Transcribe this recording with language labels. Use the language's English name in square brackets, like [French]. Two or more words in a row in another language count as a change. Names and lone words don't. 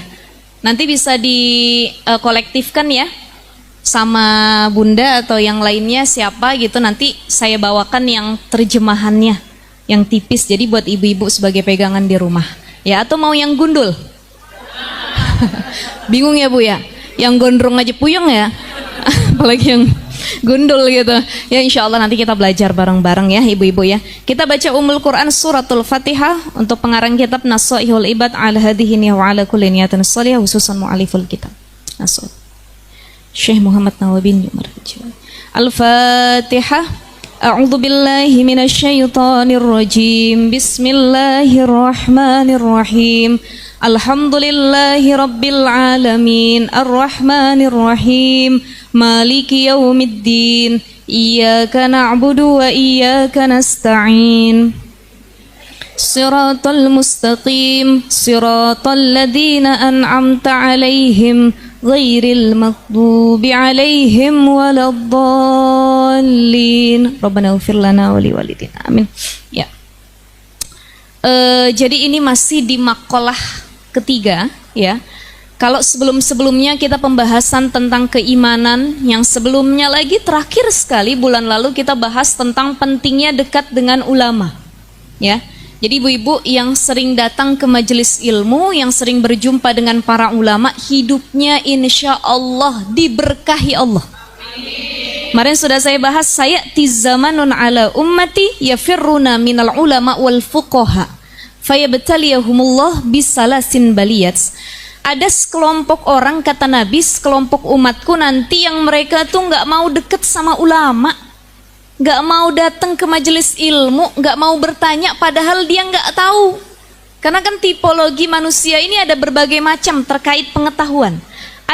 [Indonesian] Nanti bisa dikolektifkan ya sama Bunda atau yang lainnya siapa gitu, nanti saya bawakan yang terjemahannya yang tipis, jadi buat ibu-ibu sebagai pegangan di rumah ya. Atau mau yang gundul? Bingung ya Bu ya? Yang gondrong aja puyeng ya, apalagi yang gundul gitu ya. [Arabic] إن شاء الله [Indonesian] nanti kita belajar bareng-bareng ya ibu-ibu ya. Kita baca Ummul Quran suratul Fatihah untuk pengarang kitab Nasaihul Ibad [Arabic] على هذه وعلى كل نية صالحة خصوصا مؤلف الكتاب [Indonesian] Nasr Syekh Muhammad Nawawi bin Umar. Al-Fatihah. [Arabic] أعوذ بالله من الشيطان الرجيم. بسم الله الرحمن الرحيم الحمد لله رب العالمين. الرحمن الرحيم مالك يوم الدين. إياك نعبد وإياك نستعين. الصراط المستقيم. صراط الذين أنعمت عليهم غير المغضوب عليهم ولا الضالين. ربنا اغفر لنا ولوالدينا. [Indonesian] Amin. Ya. Jadi ini masih di maqalah ketiga ya. Kalau sebelum-sebelumnya kita pembahasan tentang keimanan, yang sebelumnya lagi terakhir sekali bulan lalu kita bahas tentang pentingnya dekat dengan ulama. Ya. Jadi ibu-ibu yang sering datang ke majelis ilmu, yang sering berjumpa dengan para ulama, hidupnya [Arabic] إن شاء الله [Indonesian] diberkahi Allah. Kemarin sudah saya bahas, [Arabic] يأتي زمان على أمتي يفرون من العلماء والفقهاء فيبتليهم الله بثلاث بليات. [Indonesian] Ada sekelompok orang, kata Nabi, sekelompok umatku nanti yang mereka tuh nggak mau deket sama ulama, nggak mau datang ke majelis ilmu, nggak mau bertanya, padahal dia nggak tahu. Karena kan tipologi manusia ini ada berbagai macam terkait pengetahuan.